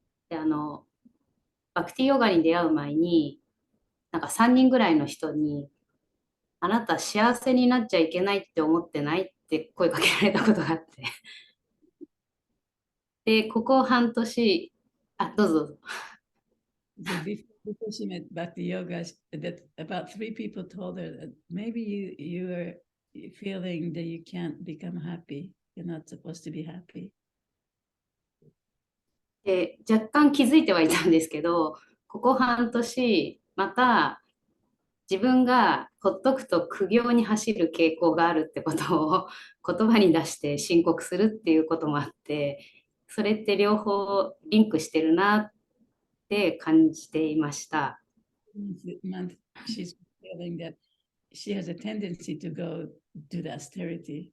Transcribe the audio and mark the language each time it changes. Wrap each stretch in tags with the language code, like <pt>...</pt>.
<ja>で、バクティヨガに出会う前に、なんか3人ぐらいの人に、あなた幸せになっちゃいけないって思ってないって声かけられたことがあって。で、ここ半年、どうぞどうぞ。</ja> <en>Before she met Bhakti Yoga, that about 3 people told her that maybe you are feeling that you can't become happy. You're not supposed to be happy.</en> <ja>で、若干気づいてはいたんですけど、ここ半年、また自分がほっとくと苦行に走る傾向があるってことを言葉に出して申告するっていうこともあって、それって両方リンクしてるなって感じていました。</ja> <en>She's feeling that she has a tendency to go do the austerity.</en>